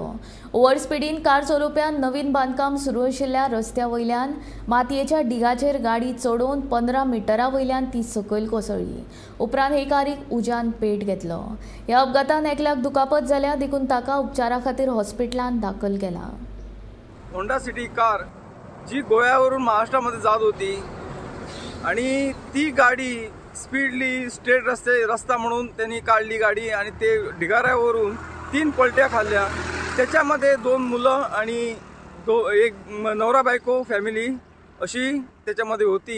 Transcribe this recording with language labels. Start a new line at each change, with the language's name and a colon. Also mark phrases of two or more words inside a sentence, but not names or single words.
English: over speeding
Konkani: कार चलोवप्यान नवीन बांदकाम सुरू आशिल्ल्या रस्त्या वयल्यान मातयेच्या ढिगाचेर गाडी चडोवन 15 मिटरां वयल्यान ती सकयल कोसळ्ळी। उपरांत हे कारीक उज्यान पेट घेतलो। ह्या अपघातान एकल्याक दुखापत जाल्या, देखून ताका उपचारा खातीर हॉस्पिटलांत दाखल केला।
Marathi: होंडा सिटी कार जी गोव्यावरून महाराष्ट्रामध्ये जात होती आणि ती गाडी
English: speedly straight
Marathi: रस्ता म्हणून त्यांनी काढली गाडी आणि ते ढिगाऱ्यावरून 3 पलट्या खाल्ल्या। त्याच्यामध्ये 2 मुलं आणि एक नवरा बायको फॅमिली अशी त्याच्यामध्ये होती।